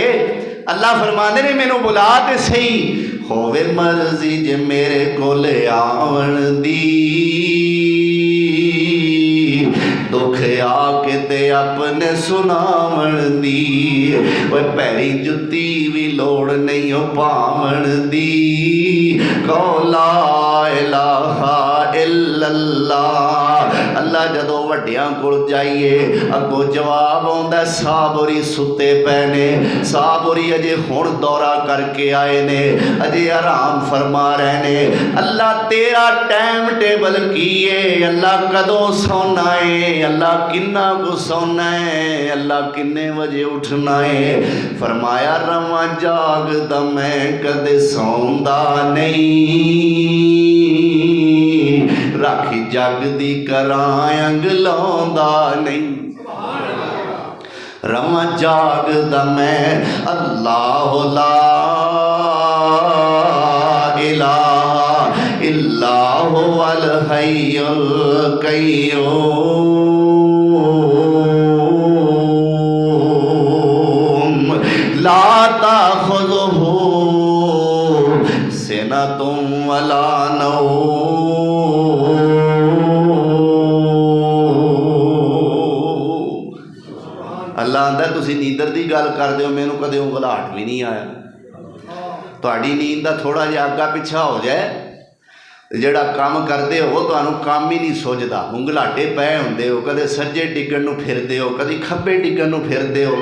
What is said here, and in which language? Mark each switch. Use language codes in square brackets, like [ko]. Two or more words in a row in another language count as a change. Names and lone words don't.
[pa] اللہ فرماندے نے مینوں بلا تے سہی، ہووے مرضی جے میرے کولے آون دی، دکھ آکے تے اپنے سناون دی. اوئے پیریں جتی وی لوڑ نہیں اے پاون دی, [ar] قول لا إله إلا الله. [pa] اللہ جدوں وڈیاں کول جائیے اگوں جواب آؤندا صاب ہوری ستے پئے نے، صاب ہوری اجے ہن دورہ کر کے آئے نے، اجے آرام فرما رہے نے. اللہ تیرا ٹائم ٹیبل کی اے، اللہ کدوں سونا اے، اللہ کنا کو سونا اے، اللہ کنے وجے اٹھنا اے. فرمایا رہواں جاگدا میں کدے سوندا نہیں، راکھی جگدی کراں انگ لاؤندا نہیں. رہواں جاگدا میں اللہ [ar] لا إله إلا هو الحي القيوم لا تأخذه سنة ولا نوم. [pa] اللہ آندا تسی نیندر دی گل کردے او، مینوں کدے اونگھ وی نہیں آئی. تہاڈی نیند دا تھوڑا جیہا اگا پچھا ہو جائے، جیہڑا کم کردے او تہانوں کم ای نہیں سجھدا، اونگلاٹے پئے ہندے او، کدے سجے ڈگن نوں پھردے او، کدی کھبے ڈگن نوں پھردے او.